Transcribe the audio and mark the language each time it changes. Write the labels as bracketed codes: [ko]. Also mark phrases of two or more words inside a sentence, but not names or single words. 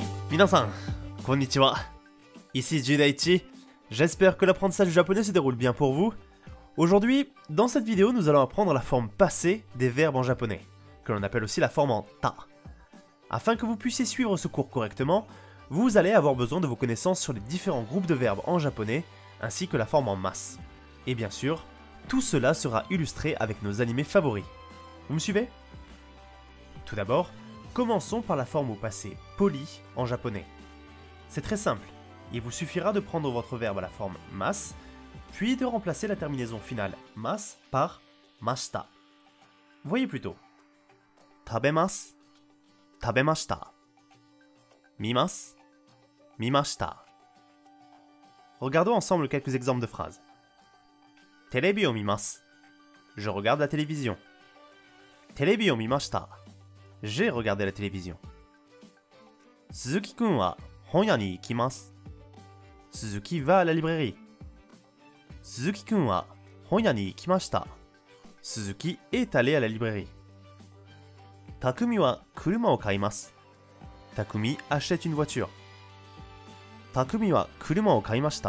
[ja] みなさん、こんにちは. [fr] Ici Judaichi. J'espère que l'apprentissage du japonais se déroule bien pour vous. Aujourd'hui, dans cette vidéo, nous allons apprendre la forme passée des verbes en japonais, que l'on appelle aussi la forme en ta. Afin que vous puissiez suivre ce cours correctement, vous allez avoir besoin de vos connaissances sur les différents groupes de verbes en japonais, ainsi que la forme en masse. Et bien sûr, tout cela sera illustré avec nos animés favoris. Vous me suivez? Tout d'abord, commençons par la forme au passé poli en japonais. C'est très simple, il vous suffira de prendre votre verbe à la forme mas, puis de remplacer la terminaison finale mas par mashita. Voyez plutôt. [ja] 食べます、食べました. 見ます、見ました. [fr] Regardons ensemble quelques exemples de phrases. [ja] テレビを見ます. [fr] Je regarde la télévision. [ja] テレビを見ました. [fr] J'ai regardé la télévision. [ja] 鈴木くんは本屋に行きます. [fr] Suzuki va à la librairie. [ja] 鈴木くんは本屋に行きました. [fr] Suzuki est allé à la librairie. [ja] タクミは車を買います. [fr] Takumi achète une voiture. [ja] タクミは車を買いました.